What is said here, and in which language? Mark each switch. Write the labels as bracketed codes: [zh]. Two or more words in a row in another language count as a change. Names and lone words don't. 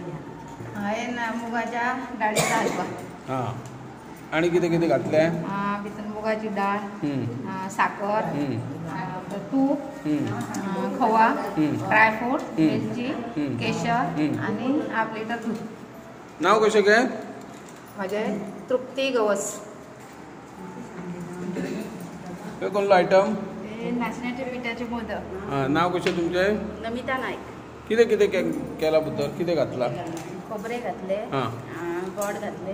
[kok] हाय ना मुगाच्या डाळीचा हलवा। हां आणि कितें कितें घातले? भितर मुगाची डाळ, साखर, तूप, खवा, ड्रायफ्रूट, वेलची, केशर आणि [en] half litre [kok] दूध। नाव कशें गे? म्हजें तृप्ती गवस। हे कोणलो आयटम? नाचण्याच्या पिठाचे मोदक। हां, नाव कशें तुमचें? नमिता नायक। कितें कितें केला भितर? कितें घातला? खोबरे घातले, हां गोड घातले,